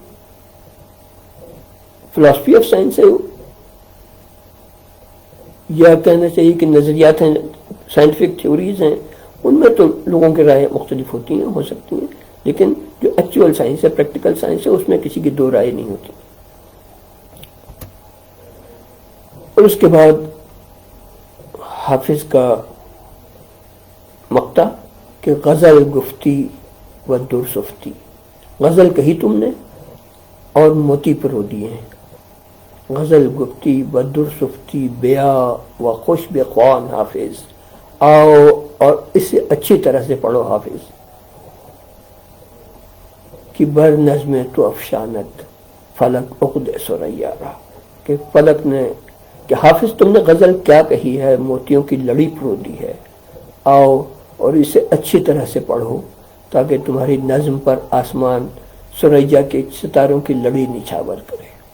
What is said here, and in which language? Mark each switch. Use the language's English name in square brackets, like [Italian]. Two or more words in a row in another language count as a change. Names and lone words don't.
[English] philosophy of science [Urdu] ہے یا کہنا چاہیے کہ نظریات ہیں، [English] scientific theories [Urdu] ہیں، ان میں تو لوگوں کی رائے مختلف ہوتی ہیں، ہو سکتی ہیں، لیکن جو [English] actual science [Urdu] ہے، [English] practical science [Urdu] ہے، اس میں کسی کی دو رائے نہیں ہوتی۔ اور اس کے بعد حافظ کا مقطع کہ [Persian] غزل گفتی و در سفتی، [Urdu] غزل کہی تم نے اور موتی پرو دیے ہیں، [Persian] غزل گفتی و در سفتی بیا و خوش بخوان حافظ، [Urdu] آؤ اور اسے اچھی طرح سے پڑھو حافظ، کہ [Persian] بر نظم تو افشانت فلک عقد سریارہ، [Urdu] کہ فلک نے، کہ حافظ تم نے غزل کیا کہی ہے، موتیوں کی لڑی پرو دی ہے، آؤ اور اسے اچھی طرح سے پڑھو تاکہ تمہاری نظم پر آسمان سریا کے ستاروں کی لڑی نچھاور کرے۔